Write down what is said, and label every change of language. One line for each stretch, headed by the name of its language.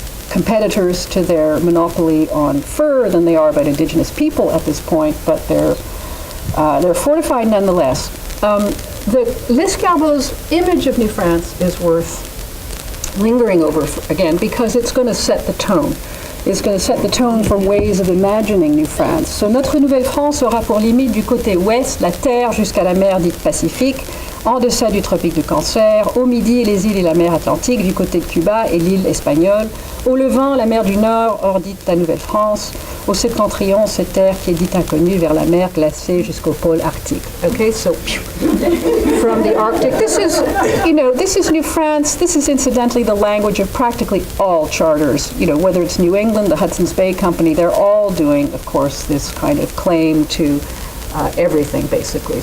English: competitors to their monopoly on fur than they are about indigenous people at this point, but they're fortified nonetheless. Lescarbot's image of New France is worth lingering over again because it's going to set the tone. It's going to set the tone for ways of imagining New France.
French: So notre Nouvelle-France aura pour limite du côté ouest la terre jusqu'à la mer dite Pacifique, en deçà du tropique de Cancer, au midi les îles et la mer Atlantique du côté de Cuba et l'île espagnole, au levant la mer du Nord, hors dite la Nouvelle-France, au septentrion cette terre qui est dite inconnue vers la mer glacée jusqu'au pôle arctique.
English: Okay, so from the Arctic, this is New France. This is incidentally the language of practically all charters. Whether it's New England, the Hudson's Bay Company, they're all doing, of course, this kind of claim to everything, basically.